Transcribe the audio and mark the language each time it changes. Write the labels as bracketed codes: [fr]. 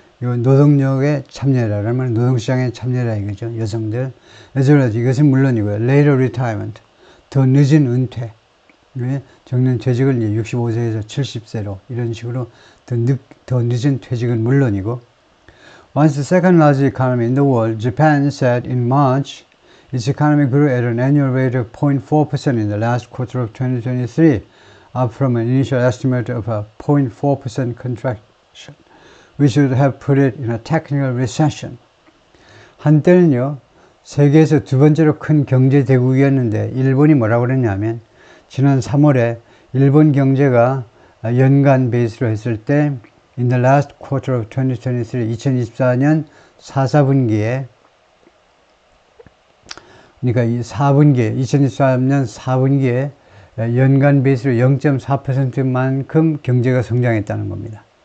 [ko] 요 노동력에 참여라는 말, 노동시장에 참여라 이거죠. 여성들. 이것은 물론이고요. [en] later retirement, [ko] 더 늦은 은퇴. 정년 퇴직을 이제 65세에서 70세로 이런 식으로 더 늦은 퇴직은 물론이고. [en] Once the second largest economy in the world, Japan said in March, its economy grew at an annual rate of 0.4% in the last quarter of 2023, up from an initial estimate of a 0.4% contraction, which would have put it in a technical recession. [ko] 한때는요, 세계에서 두 번째로 큰 경제 대국이었는데 일본이 뭐라고 그랬냐면 지난 3월에 일본 경제가 연간 베이스로 했을 때 [en] in the last quarter of 2023, [ko] 2024년 4분기에 그러니까 이 4분기에 2023년 4분기에 연간 베이스로 0.4%만큼 경제가 성장했다는 겁니다.